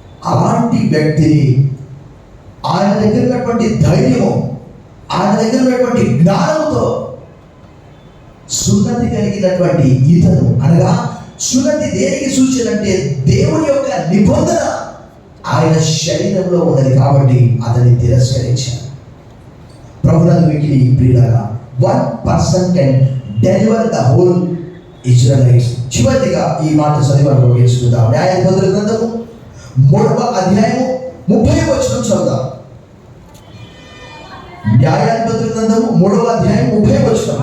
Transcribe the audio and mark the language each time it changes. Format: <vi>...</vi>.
<te>అలాంటి వ్యక్తిని ఆయన దగ్గర ఉన్నటువంటి ధైర్యము, ఆయన దగ్గర ఉన్నటువంటి జ్ఞానంతో సున్నతి కలిగినటువంటి ఇతను, అనగా సున్నతి దేనికి సూచన అంటే దేవుని యొక్క నిబంధన ఆయన శరీరంలో ఉన్నది కాబట్టి అతన్ని తిరస్కరించారు. ప్రభునందుకి ప్రియులారా,</te> <en>1 person can deliver the whole Israelites.</en> <te>చివరిగా ఈ మాట చదివి మనం ముగించుకుందాం. న్యాయాధిపతుల గ్రంథము 3వ అధ్యాయము 30వ వచనం చదువుదాం. న్యాయాధిపతుల గ్రంథము 3వ అధ్యాయం 30వ వచనం.</te>